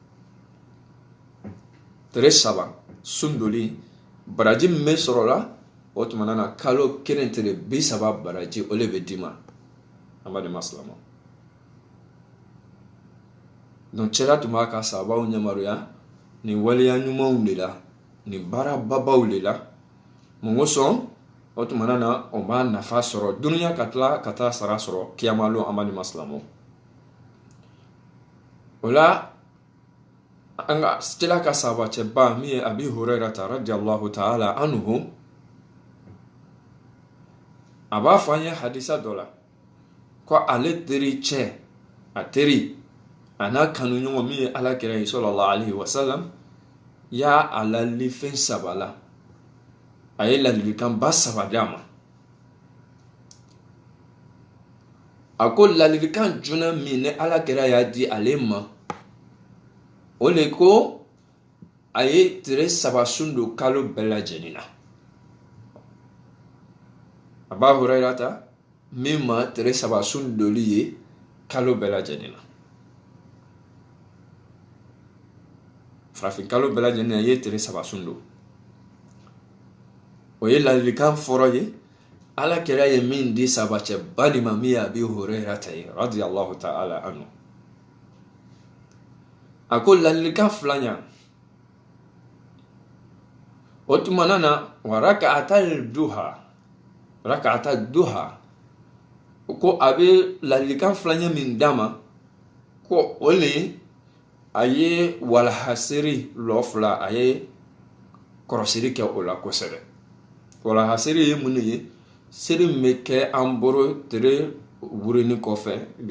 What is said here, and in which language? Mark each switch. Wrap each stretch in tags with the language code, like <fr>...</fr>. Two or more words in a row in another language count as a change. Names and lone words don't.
<bm>tile 3 sun doli baraji min bɛ sɔrɔ o la o tumana na kalo kelen tile 30 baraji o le bɛ d'i ma an badenma silamɛw donc cɛla tun b'a ka sahabaw yamaruya ni waleya ɲumanw de la ni baara babaw de la mun kosɔn o tumana na o b'a nafa sɔrɔ duniya ka tila ka taa sara sɔrɔ kiyamalo an badenma silamɛw o la an ka cɛla ka sahabacɛba min ye Abi Hurairata</bm> <ar>رضي الله تعالى عنه</ar> <bm>a b'a fɔ an ye hadisa dɔ la ko ale teri cɛ a teri a n'a kanuɲɔgɔn min ye alakira ye</bm> <ar>صلى الله عليه وسلم</ar> <bm>y'a a lalili fɛn 3 la a ye ladilikan ba 3 d'a ma a ko ladilikan jumɛn min ne alakira y'a di ale ma o le ko a ye tile 3 sun don kalo bɛɛ lajɛlen na Aba Hurairata min ma tile 3 sun doli ye kalo bɛɛ lajɛlen na farafin kalo bɛɛ lajɛlen na ye tile 3 sun don o ye ladilikan fɔlɔ ye alakira ye min di sahabacɛba de ma min ye Abi Hurairata ye</bm> <ar>رضي الله تعالى عنه</ar> <bm>a ko ladilikan filanan o tumana na</bm> <ar>وركعتي الضحى</ar> <bm>ko a bɛ ladilikan filanan min d'a ma ko o le a ye walahasiri lɔ 2 a ye kɔrɔsiri kɛ o la kosɛbɛ walahasiri ye mun ye siri min bɛ kɛ an bolo tere wurini kɔfɛ bi</bm>